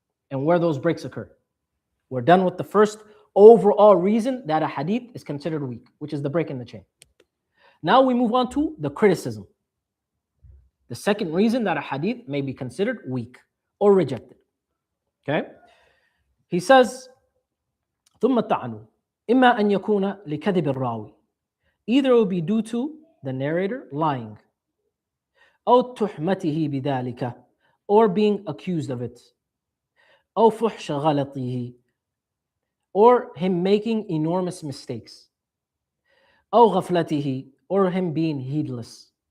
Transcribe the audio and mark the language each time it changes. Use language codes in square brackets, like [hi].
[en] And where those breaks occur. We're done with the first overall reason that a hadith is considered weak, which is the break in the chain. Now we move on to the criticism. The second reason that a hadith may be considered weak or rejected. Okay? [ar] He says, ثُمَّ الطَّعْنُ إِمَّا أَنْ يَكُونَ لِكَذِبِ الرَّاوِي. [en] Either it will be due to the narrator lying, أو تُحْمَتِهِ بِذَلِكَ, or being accused of it, أو فُحْشَ غَلَطِهِ, or him making enormous mistakes, أو غفلته, or him being heedless,